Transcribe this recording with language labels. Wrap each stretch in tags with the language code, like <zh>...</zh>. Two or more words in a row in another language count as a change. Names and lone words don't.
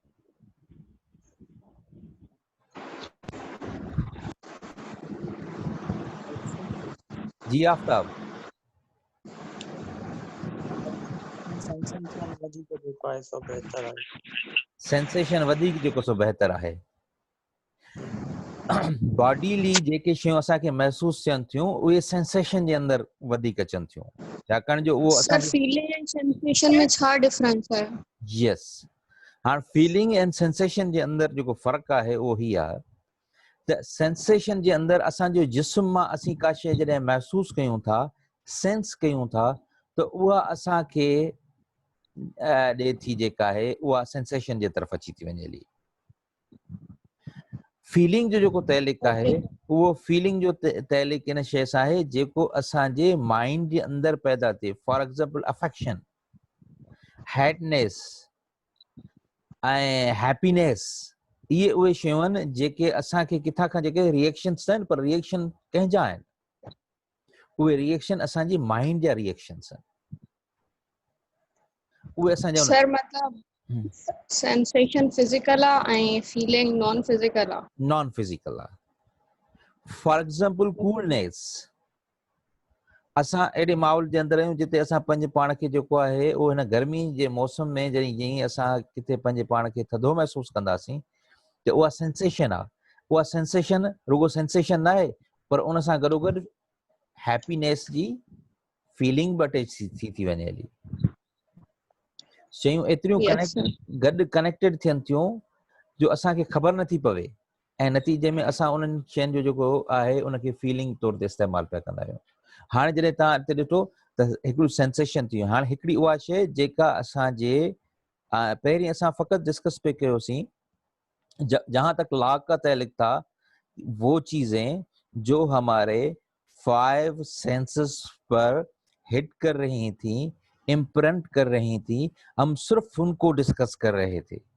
<sd>جی آفتاب. سینسیشن वधीक जेको सो बहितर आहे. बॉडीली जेके शयूं असांखे महसूस थियनि थियूं उहे सेंसेशन जे अंदरि वधीक अचनि थियूं, छाकाणि जो उहो सर</sd> <en>feeling and sensation</en> <sd>में छा डिफरेंस है? यस, हाणे</sd> <en>feeling and sensation</en> <sd>जे अंदरि जेको फ़र्क़ु आहे उहो ही आहे त सेंसेशन जे अंदरि असांजो जिस्म मां असीं का शइ जॾहिं महसूस कयूं था, सेंस कयूं था, त उहा असांखे ॾे थी जेका आहे उहा सेंसेशन जे तरफ़ अची थी वञे हली. फीलिंग जो जेको तहलीक आहे उहो फीलिंग जो तहलीक इन शइ सां आहे जेको असांजे माइंड जे अंदरि पैदा थिए.</sd> <en>for example affection,</en> <sd>हैडनेस ऐं हैप्पीनेस, इहे उहे शयूं आहिनि जेके असांखे किथां खां जेके रिएक्शन्स आहिनि, पर रिएक्शन कंहिंजा आहिनि? उहे रिएक्शन असांजी माइंड जा रिएक्शन्स आहिनि. उहे असांजा सर मतलब सेंसेशन फिजिकल आहे ऐं फीलिंग</sd> <en>non physical</en> <sd>आहे.</sd> <en>non physical</en> <sd>आहे.</sd> <en>for example coolness,</en> <sd>असां अहिड़े माहौल जे अंदरि आहियूं जिते असां पंहिंजे पाण खे जेको आहे उहो हिन गर्मी जे मौसम में जॾहिं जीअं असां किथे पंहिंजे पाण खे थधो महसूसु कंदासीं त उहा सेंसेशन आहे, उहा सेंसेशन रुगो सेंसेशन न आहे पर उन सां गॾोगॾु हैप्पीनेस जी फीलिंग बि अटैच थी वञे हली। शयूं एतिरियूं</sd> <en>Yes, sir.</en> <sd>गॾु कनेक्टेड थियनि थियूं जो असांखे ख़बर नथी पवे ऐं नतीजे में असां उन्हनि शयुनि जो जेको आहे उनखे फीलिंग तौर ते इस्तेमालु पिया कंदा आहियूं। हाणे जॾहिं तव्हां हिते ॾिठो त हिकिड़ियूं सेंसेशन थियूं, हाणे हिकिड़ी उहा शइ जेका असांजे पहिरीं असां फ़क़ति डिस्कस पे कयोसीं,</sd> <ur>جہاں تک لاگ کا تعلق تھا، وہ چیزیں جو ہمارے 5 سینسز پر ہٹ کر رہی تھی، امپرنٹ کر رہی تھی، ہم صرف ان کو ڈسکس کر رہے تھے.</ur>